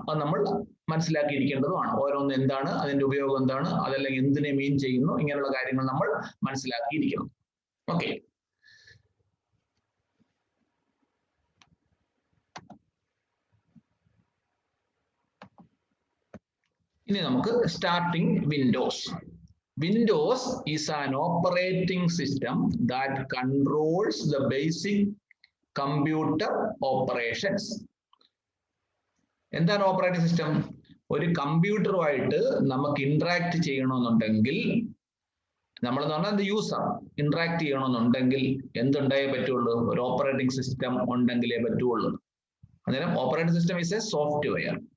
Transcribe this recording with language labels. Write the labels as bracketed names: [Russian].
[Malayalam] അത് നമ്മൾ മനസ്സിലാക്കിയിരിക്കേണ്ടതുമാണ്. ഓരോന്ന് എന്താണ്, അതിന്റെ ഉപയോഗം എന്താണ്, അതല്ലെങ്കിൽ എന്തിനെ മീൻ ചെയ്യുന്നു, ഇങ്ങനെയുള്ള കാര്യങ്ങൾ നമ്മൾ മനസ്സിലാക്കിയിരിക്കണം. ഓക്കെ, ഇനി നമുക്ക് starting Windows. [English] Windows is an operating system that controls the basic computer operations. [Malayalam] എന്താണ് ഓപ്പറേറ്റിംഗ് സിസ്റ്റം? ഒരു കമ്പ്യൂട്ടറുമായിട്ട് നമുക്ക് ഇന്ററാക്ട് ചെയ്യണമെന്നുണ്ടെങ്കിൽ, നമ്മളെന്ന് പറഞ്ഞാൽ യൂസർ ഇന്ററാക്ട് ചെയ്യണമെന്നുണ്ടെങ്കിൽ എന്തുണ്ടായേ പറ്റുള്ളൂ? ഒരു ഓപ്പറേറ്റിംഗ് സിസ്റ്റം ഉണ്ടെങ്കിലേ പറ്റുള്ളൂ. അന്നേരം [English] Operating system is a software.